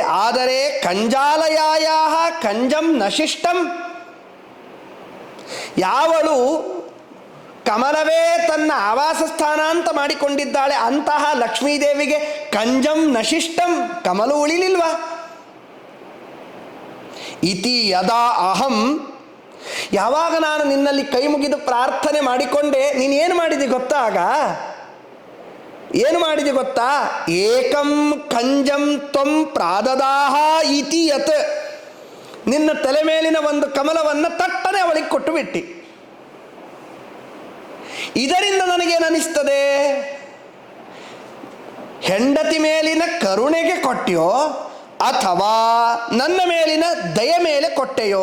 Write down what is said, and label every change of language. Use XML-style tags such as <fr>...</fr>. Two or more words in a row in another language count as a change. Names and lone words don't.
<kn>ಆದರೆ</kn> <sa>ಕಂಜಾಲಯಾಯ ಕಂಜಂ ನಶಿಷ್ಟಂ,</sa> <kn>ಯಾವಳು ಕಮಲವೇ ತನ್ನ ಆವಾಸ ಸ್ಥಾನ ಅಂತ ಮಾಡಿಕೊಂಡಿದ್ದಾಳೆ ಅಂತಹ ಲಕ್ಷ್ಮೀದೇವಿಗೆ</kn> <sa>ಕಂಜಂ ನಶಿಷ್ಟಂ,</sa> <kn>ಕಮಲು ಉಳಿಲಿಲ್ವಾ?</kn> <sa>ಇತಿ ಯದಾ ಅಹಂ,</sa> <kn>ಯಾವಾಗ ನಾನು ನಿನ್ನಲ್ಲಿ ಕೈ ಮುಗಿದು ಪ್ರಾರ್ಥನೆ ಮಾಡಿಕೊಂಡೆ, ನೀನೇನು ಮಾಡಿದೆ ಗೊತ್ತಾ? ಆಗ ಏನು ಮಾಡಿದೆ ಗೊತ್ತಾ?</kn> <sa>ಏಕಂ ಕಂಜಂ ತ್ವಂ ಪ್ರಾದದಾಹ ಇತಿ ಯತ್,</sa> <kn>ನಿನ್ನ ತಲೆ ಮೇಲಿನ ಒಂದು ಕಮಲವನ್ನು ತಟ್ಟನೆ ಅವಳಿಗೆ ಕೊಟ್ಟು ಬಿಟ್ಟಿ. ಇದರಿಂದ ನನಗೇನಿಸ್ತದೆ? ಹೆಂಡತಿ ಮೇಲಿನ ಕರುಣೆಗೆ ಕೊಟ್ಟೆಯೋ ಅಥವಾ ನನ್ನ ಮೇಲಿನ ದಯ ಮೇಲೆ ಕೊಟ್ಟೆಯೋ?</kn>